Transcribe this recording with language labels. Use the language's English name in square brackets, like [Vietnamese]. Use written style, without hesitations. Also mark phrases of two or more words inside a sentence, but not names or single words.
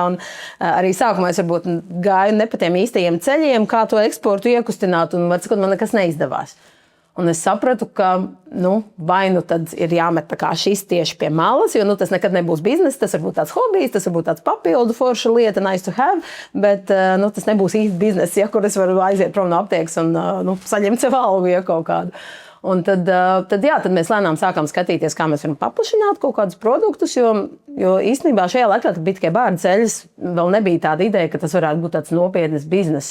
[Latvian] Un arī sākumā es varbūt gāju ne pa tiem īstajiem ceļiem, kā to eksportu iekustināt, un man nekas neizdevās. Un es sapratu, ka vai tad ir jāmet šis tieši pie malas, jo tas nekad nebūs biznesa, tas var būt tāds hobijs, tas var būt tāds papildu forša lieta, [English] nice to have, [Latvian] bet tas nebūs īsti biznesa, kur es varu aiziet prom no aptiekas un saņemt sev algu, kaut kādu. Un tad mēs lēnām sākām skatīties, kā mēs varam paplašināt kaut kādus produktus, jo īstenībā šajā laikā, kad bija tikai bārdu ceļas, vēl nebija tāda ideja, ka tas varētu būt tāds nopietnas bizness.